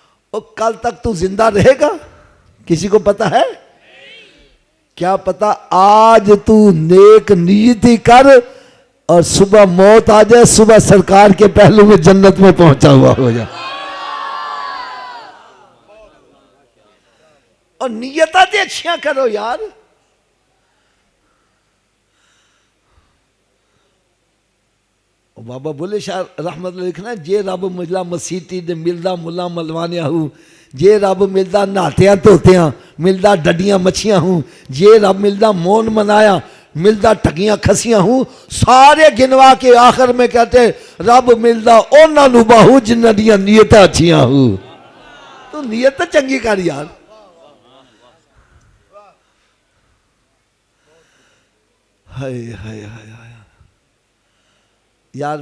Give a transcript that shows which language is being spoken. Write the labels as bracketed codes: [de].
[ur] اور کل تک تو زندہ رہے گا؟ کسی کو پتہ ہے؟ کیا پتہ آج تو نیک نیتی کر اور صبح موت آ جائے، صبح سرکار کے پہلو میں جنت میں پہنچا ہوا ہو جائے. [pa] اور نیتاں تے اچھیاں کرو یار. بابا بولے شاہ رحمت اللہ لکھنا جے رب مجلا مسیتی دے ملدا ملا ملوانیا ہوں، جے رب ملدا نہاتیاں توتیاں ملدا ڈڈیاں مچھیاں ہوں، جے رب ملدا مون منایا ملدا ٹھگیاں کھسیاں ہوں. [ur] سارے گنوا کے آخر میں کہتے [pa] رب ملدا اونا نو باہو جنہ دیاں نیتاں اچھیاں ہوں. تو نیت چنگی کر یار. ہائے ہائے ہائے ہائے یار.